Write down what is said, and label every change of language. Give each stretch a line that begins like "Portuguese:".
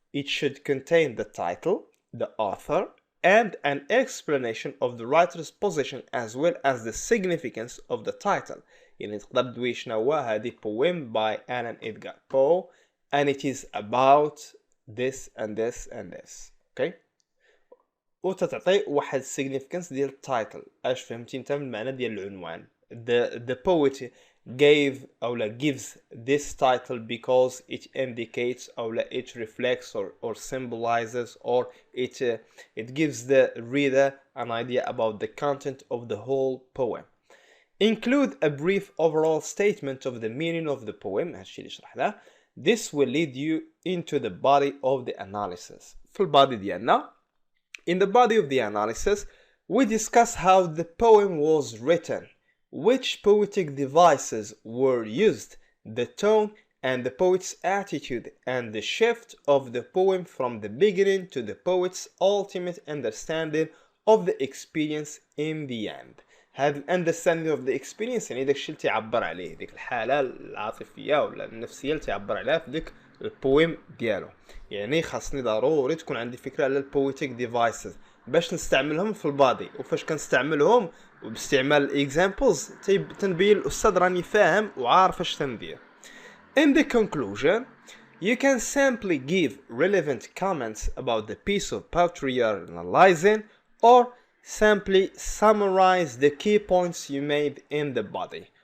English: It should contain the title, the author, and an explanation of the writer's position as well as the significance of the title.
Arabic: يعني تقدر تدوي شنو هو هذه
English: poem by Alan Edgar Poe and it is about this and this and this. Okay?
Arabic: وتتعطي واحد significance ديال التايتل. اش فهمتي انت من المعنى ديال العنوان.
English: The poet gave أو لا gives this title because it indicates أو لا it reflects or symbolizes or it gives the reader an idea about the content of the whole poem. Include a brief overall statement of the meaning of the poem.
Arabic: هادشي اللي شرحناه.
English: This will lead you into the body of the analysis.
Arabic: في البادي ديالنا.
English: In the body of the analysis, we discuss how the poem was written, which poetic devices were used, the tone and the poet's attitude, and the shift of the poem from the beginning to the poet's ultimate understanding of the experience in the end.
Arabic: هذا
English: understanding of the experience
Arabic: يعني داك الشيء اللي تيعبر عليه ديك الحالة العاطفية ولا النفسية اللي تيعبر عليها في ديك البويم ديالو. يعني خاصني ضروري تكون عندي فكرة على البويتيك ديفايسز باش نستعملهم في البادي وفاش كنستعملهم وباستعمال examples تنبين الأستاذ راني فاهم وعارف اش تندير.
English: In the conclusion, you can simply give relevant comments about the piece of poetry you're analyzing or simply summarize the key points you made in the body.